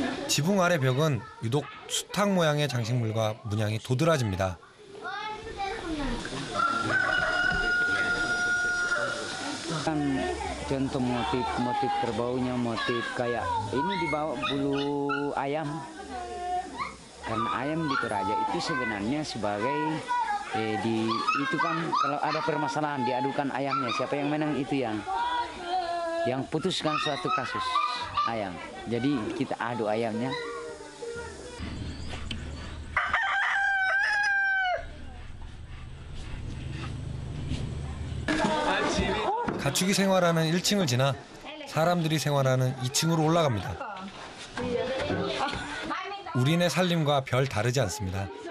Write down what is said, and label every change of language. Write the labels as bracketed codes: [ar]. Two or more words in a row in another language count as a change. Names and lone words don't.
[ko] 지붕 아래 벽은 유독 수탉 모양의 장식물과 문양이 도드라집니다. [id] Kan contoh motif kerbaunya motif kayak ini dibawa bulu ayam. Karena ayam di Toraja itu sebenarnya sebagai itu kan kalau ada permasalahan diadukan ayamnya, siapa yang menang itu yang putuskan suatu kasus ayam. Jadi kita adu ayamnya. [ko] 가축이 생활하는 1층을 지나 사람들이 생활하는 2층으로 올라갑니다. 우리네 살림과 별 다르지 않습니다.